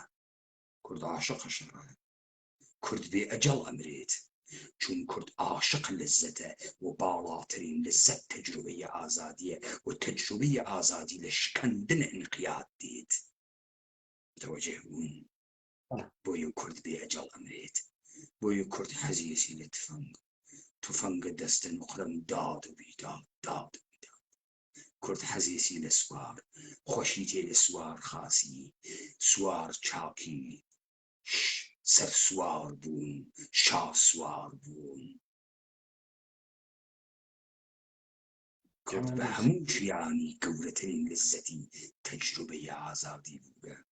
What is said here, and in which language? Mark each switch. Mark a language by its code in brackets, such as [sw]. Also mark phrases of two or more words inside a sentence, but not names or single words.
[ckb] کورد عاشقە شەڕە کورد بێ ئەجەڵ ئەمرێت چون کورد عاشق لذەتە و باڵاترین لذەت تەجروبەی ئازادیە و تەجروبەی ئازادی لە شکاندنە ئینقیاد دێت متەوەجێ بوون بۆیە کورد بێ ئەجەڵ ئەمرێت بۆیە کورد حەزیەتی لە تفەنگە دەستە نوقرەم داد و بیداد داد و بیداد کورد حەزیەتی لە سوار خۆشی تێ لە سوار خاسی سوار چاکی سەر سوار بوون شا سوار بوون کورد بە هەموو ژیانی گەورەترین لذەتی تەجروبەی ئازادی بووگە